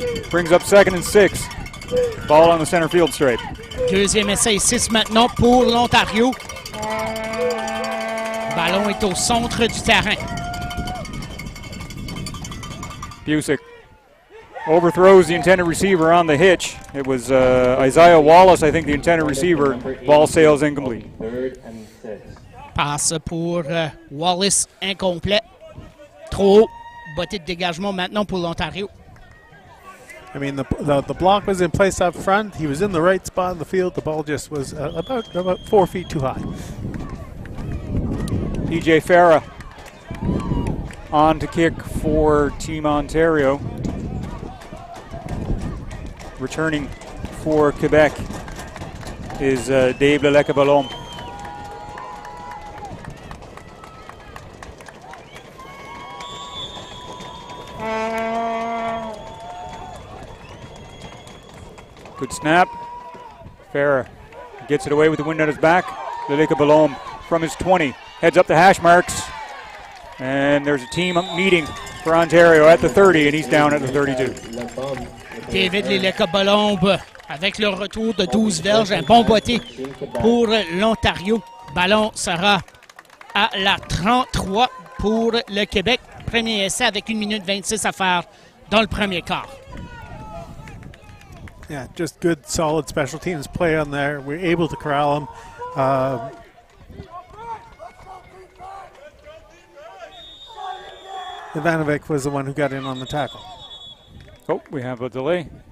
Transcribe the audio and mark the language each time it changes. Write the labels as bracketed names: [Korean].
[English] Brings up 2nd and 6. Ball on the center field straight. [French] Deuxième essai 6 maintenant pour l'Ontario. Ballon est au centre du terrain. [English] Busick overthrows the intended receiver on the hitch. It was Isaiah Wallace, I think, the intended receiver. Ball sails incomplete. 3rd and 6. [French] Passe pour Wallace incomplet. Trop haut. Botté de dégagement maintenant pour l'Ontario. [English] I mean, the block was in place up front. He was in the right spot in the field. The ball just was about 4 feet too high. DJ Farah on to kick for Team Ontario. Returning for Quebec is Dave Leleka-Ballon. Good snap. Farah gets it away with the wind on his back. Leleka-Ballon from his 20 heads up the hash marks. And there's a team meeting for Ontario at the 30, and he's down at the 32. [French] David Leleka-Ballon avec le retour de 12 verges, un bon botté pour l'Ontario. Ballon sera à la 33 pour le Québec. Premier essai avec 1 minute 26 à faire dans le premier quart. [English] Yeah, just good, solid special teams play on there. We're able to corral them. Ivanovic was the one who got in on the tackle. Oh, we have a delay.